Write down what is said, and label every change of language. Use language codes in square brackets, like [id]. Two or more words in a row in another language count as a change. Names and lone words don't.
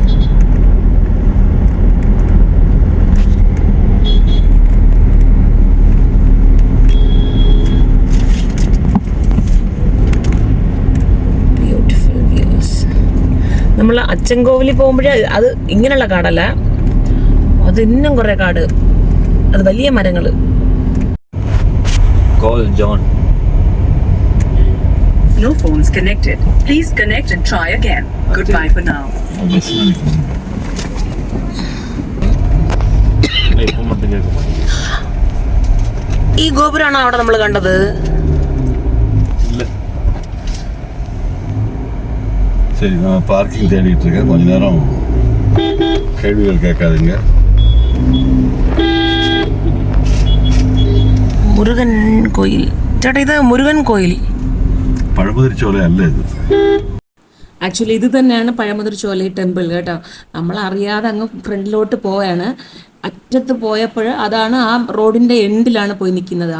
[ml] നമ്മൾ അച്ചൻകോവിലിൽ പോകുമ്പോഴേ അത് ഇങ്ങനെയുള്ള കാടല്ല, അത് ഇന്നും കുറെ കാട്, അത് വലിയ മരങ്ങള്. [en] Call John. No phones connected. Please connect and try again. Goodbye for now. [ml] ഈ ഗോപുരാണോ അവിടെ നമ്മൾ കണ്ടത്? [ta] சரி, நான் பார்க்கிங் தேடிட்டு இருக்கேன். கொஞ்ச நேரம் கேள்விகள் கேட்காதீங்க. [ml] മുരുകൻ കോയിൽ. ചേട്ടാ, ഇത് മുരുകൻ കോയിൽ. പഴമുതിർ ചോല അല്ല ഇത്. ആക്ച്വലി ഇത് തന്നെയാണ് പഴമുതിർ ചോല ടെമ്പിൾ കേട്ടോ. നമ്മൾ അറിയാതെ അങ്ങ് ഫ്രണ്ടിലോട്ട് പോയാണ്. അറ്റത്ത് പോയപ്പോൾ അതാണ് ആ റോഡിന്റെ എൻഡിലാണ് പോയി നിൽക്കുന്നത്.